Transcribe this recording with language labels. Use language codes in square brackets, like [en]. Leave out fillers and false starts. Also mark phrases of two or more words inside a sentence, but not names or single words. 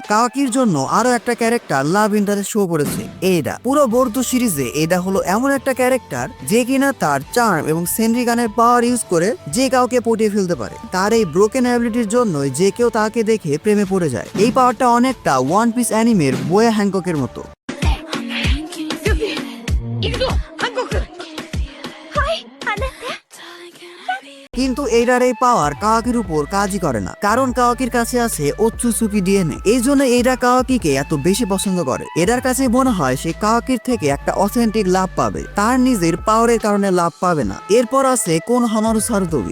[bn] কাওয়াকির জন্য আরো একটা [en] character love interest show [bn] করেছে এইডা। পুরো বরুতো সিরিজে এটা হলো এমন একটা ক্যারেক্টার যে কিনা তার চার্ম এবং সেন্ড্রিগানের [en] power use [bn] করে যে কাউকে পটিয়ে ফেলতে পারে। তার এই [en] broken ability [bn] জন্যই যে কেউ তাকে দেখে প্রেমে পড়ে যায়। এই পাওয়ারটা অনেকটা ওয়ান পিস অ্যানিমের বোয়া হ্যাংককের মতো। [ja] 行くぞハンコクはいあなた [bn] কিন্তু এইটার এই পাওয়ার কাওয়াকির উপর কাজই করে না, কারণ কাওয়াকির কাছে আছে ওৎসুসুকি ডিএনএ। এই জন্য এরা কাওয়াকিকে এত বেশি পছন্দ করে। এটার কাছে মনে হয় সে কাওয়াকির থেকে একটা [en] authentic love [bn] পাবে, তার নিজের পাওয়ারের কারণে লাভ পাবে না। এরপর আছে কোনোহামারু সারুতোবি।